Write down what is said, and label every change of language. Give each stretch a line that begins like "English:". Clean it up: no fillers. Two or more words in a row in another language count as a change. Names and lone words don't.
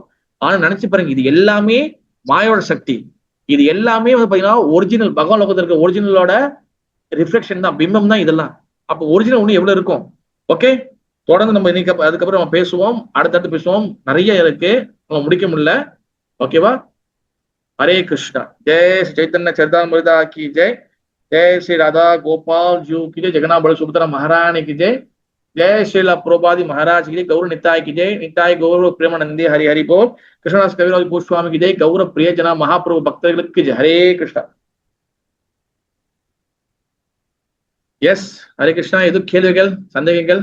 Tamil: ஆனா நினைச்சு பாருங்க, இது எல்லாமே மாயோட சக்தி. இது எல்லாமே வந்து பாத்தீங்கன்னா ஒரிஜினல் பகவான் லோகத்துல இருக்க ஒரிஜினலோட ரிஃப்ளெக்ஷன் தான், பிம்பம் தான் இதெல்லாம். அப்ப ஒரிஜினல் ஒண்ணு எவ்வளவு இருக்கும். ஓகே, தொடர்ந்து நம்ம இன்னைக்கு அதுக்கப்புறம் நம்ம பேசுவோம், அடுத்தடுத்து பேசுவோம். நிறைய இருக்கு, நம்ம முடிக்க முடியல. ஓகேவா?
Hindi: हरे कृष्णा. जय श्री चैतन्य चरितामृत की जय. जय श्री राधा गोपाल जी की जय. जगन्नाथ बल सुभद्रा महारानी की जय. जय श्रीला प्रभुपाद महाराज की जय. गौर निताय की जय. निताय गौर प्रेमानंदी हरि हरि बोल. कृष्णदास कविराज गोस्वामी की जय. गौर प्रिय जना महाप्रभु भक्तர்களுக்கு की जय. हरे कृष्णा.
Tamil: எஸ், ஹரே கிருஷ்ணா. எது கேள்விகள், சந்தேகங்கள்?